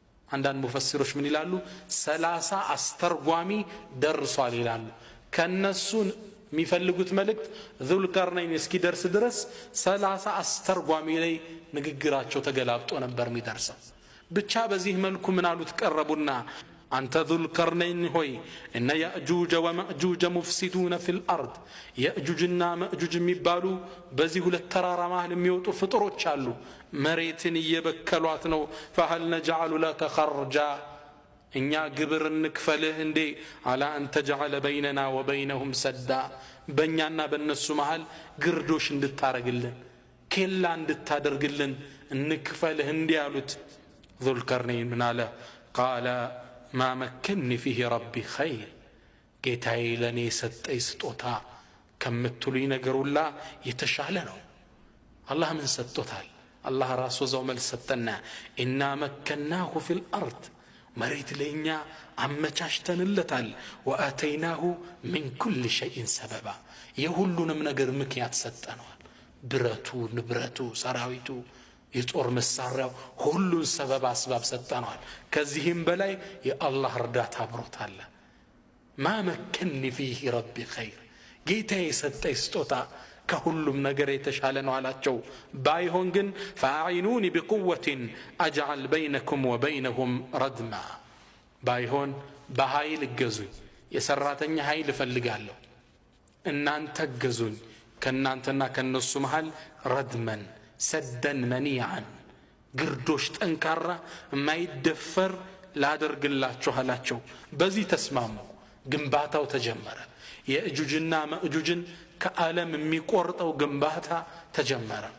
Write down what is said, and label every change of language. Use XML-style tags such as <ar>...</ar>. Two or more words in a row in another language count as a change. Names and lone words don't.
<am>አንዳንድ ሙፈሲሮች ምን ይላሉ 30 አስተርጓሚ ደርሷል ይላሉ ከነሱ የሚፈልጉት መልእክት ዙልቀርነይን እስኪደርስ ድረስ 30 አስተርጓሚ ላይ ንግግራቸው ተገላብጦ ነበር የሚደርሰው ብቻ በዚህ መልኩ ምን አሉት ቀረቡና አንተ ዙልቀርነይን ሆይ</am> <ar>إن يأجوج ومأجوج مفسدون في الأرض</ar> <am>ያእጁጅና ማእጁጅ የሚባሉ በዚህ ሁለት ተራራ መሃል የሚወጡ ፍጥሮች አሉ መሬትን እየበከሏት ነው</am> <ar>فهل نجعل لك خرجا</ar> <am>እኛ ግብር እንክፈልህ እንዴ አላ አንተ</am> <ar>جعل بيننا وبينهم سدا</ar> <am>በእኛና በእነሱ መሃል ግርዶሽ እንድታረግልን ኬላ እንድታደርግልን እንክፈልህ እንዴ አሉት ዙልቀርነይን ምን አለ</am> <ar>قال ما مكنني فيه ربي خير</ar> <am>ጌታዬ ለኔ ሰጠኝ ስጦታ ከምትሉኝ ነገር ሁላ የተሻለ ነው አላህ ምን ሰጥቶታል አላህ ራሱ ዘው መልስ ሰጠና</am> <ar>إنا مكناه في الأرض</ar> <am>መሬት ለኛ አመቻችተንለታል</am> <ar>وآتيناه من كل شيء سببا</ar> <am>የሁሉንም ነገር ምክንያት ሰጠነዋል ብረቱ ንብረቱ ሰራዊቱ የጦር መሳሪያው ሁሉን ሰበብ አስባብ ሰጠነዋል ከዚህም በላይ የአላህ እርዳታ አብሮታል</am> <ar>ما مكنني فيه ربي خير</ar> <am>ጌታዬ ሰጠኝ ስጦታ ከሁሉም ነገር የተሻለ ነው አላቸው ባይሆን ግን</am> <ar>فاعينوني بقوة اجعل بينكم وبينهم ردما</ar> <am>ባይሆን በኃይል እገዙኝ የሰራተኛ ኃይል እፈልጋለሁ እናንተ እገዙኝ ከናንተና ከነሱ መሃል</am> <ar>ردما سدا منيعا</ar> <am>ግርዶሽ ጠንካራ የማይደፈር ላደርግላችሁ አላቸው በዚህ ተስማሙ ግንባታው ተጀመረ የእጁጅና ማእጁጅን ከዓለም የሚቆርጠው ግንባታ ተጀመረ</am>